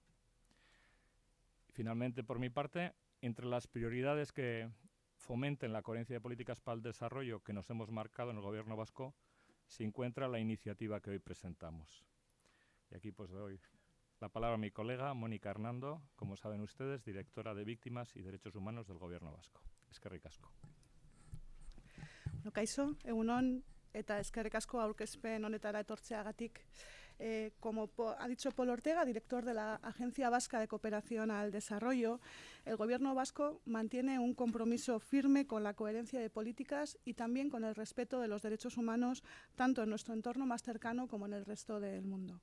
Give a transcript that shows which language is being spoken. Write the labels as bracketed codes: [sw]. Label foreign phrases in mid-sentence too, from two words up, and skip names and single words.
[es] Finalmente, por mi parte, entre las prioridades que fomenten la coherencia de políticas para el desarrollo que nos hemos marcado en el Gobierno vasco se encuentra la iniciativa que hoy presentamos. Y aquí pues doy la palabra a mi colega Mónica Hernando, como saben ustedes, directora de Víctimas y Derechos Humanos del Gobierno Vasco. [eu] Eskerrik asko. Kaixo, egunon eta eskerrik asko aurkezpen honetara etortzeagatik. [es] Como ha dicho Pol Ortega, director de la Agencia Vasca de Cooperación al Desarrollo, el Gobierno vasco mantiene un compromiso firme con la coherencia de políticas y también con el respeto de los derechos humanos, tanto en nuestro entorno más cercano como en el resto del mundo.